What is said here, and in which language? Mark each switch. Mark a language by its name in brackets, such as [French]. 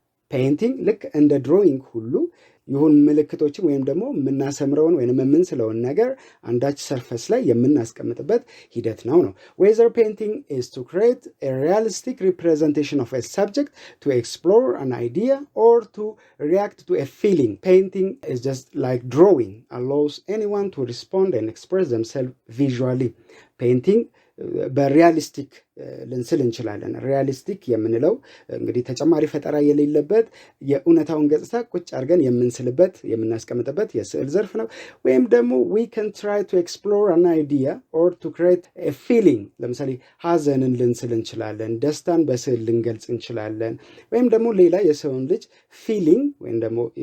[Amharic] ፔይንቲንግ ልክ እንደ ድሮይንግ ሁሉ ይሁን ምልክቶችን ወይም ደግሞ የምናሰምረውን ወይም የምንስለውን ነገር አንዳች ሰርፈስ ላይ የምናስቀምጥበት ሂደት ነው። [English] whether painting is to create a realistic representation of a subject, to explore an idea, or to react to a feeling. Painting is just like drawing, allows anyone to respond and express themselves visually. [Amharic] Painting በሪያሊስቲክ ልንስል እንችላለን። ሪያሊስቲክ የምንለው እንግዲህ ተጨማሪ ፈጠራ የሌለበት የእውነታውን ገጽታ ቁጭ አድርገን የምንስልበት የምናስቀምጥበት የስዕል ዘርፍ ነው። ወይም ደግሞ [English] we can try to explore an idea or to create a feeling። [Amharic] ለምሳሌ ሀዘንን ልንስል እንችላለን፣ ደስታን በስዕል ልንገልጽ እንችላለን። ወይም ደግሞ ሌላ የሰውን ልጅ ፊሊንግ ወይም ደግሞ